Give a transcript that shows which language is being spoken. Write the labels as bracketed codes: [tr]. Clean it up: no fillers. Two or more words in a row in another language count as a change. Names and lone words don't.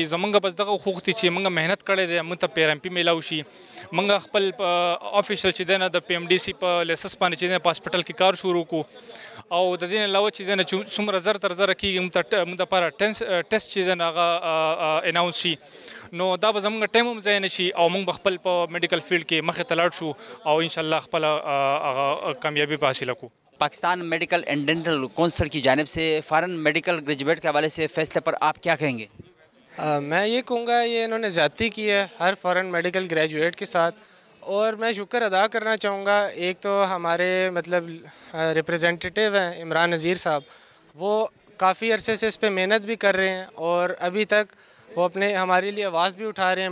[ps] زموږ بس دغه حقوق دي چې موږ محنت کړی دی موږ ته پی ایم پي میلاو شي موږ خپل آفیشل چې دی نه د پی ایم ډي سي په لیسنس باندې چې دی په هاسپټل کې کار شروع کړو او د دې نه علاوه چې دی نه څومره زر تر زره کېږي موږ دپاره ټیسټ چې دی نه هغه اناونس شي نو دا به زموږ ټایم هم ضایع نه شي او موږ به خپل په [en] medical field [ps] کې مخې ته لاړ شو او [ar] انشاءاللہ [ps] خپله کامیابی به حاصله کړو. [ur] پاکستان میڈیکل اینڈ ڈینٹل کونسل کی جانب سے [en] foreign medical graduate [ur] کے حوالے سے فیصلے پر آپ کیا کہیں گے? میں یہ کہوں گا یہ انہوں نے زیادتی کی ہے ہر [en] foreign medical graduate [ur] کے ساتھ اور میں شکر ادا کرنا چاہوں گا ایک تو ہمارے مطلب ریپریزنٹیٹو ہیں عمران نذیر صاحب وہ کافی عرصے سے اس پر محنت بھی کر رہے ہیں اور ابھی تک وہ اپنے ہمارے لیے آواز بھی اٹھا رہے ہیں.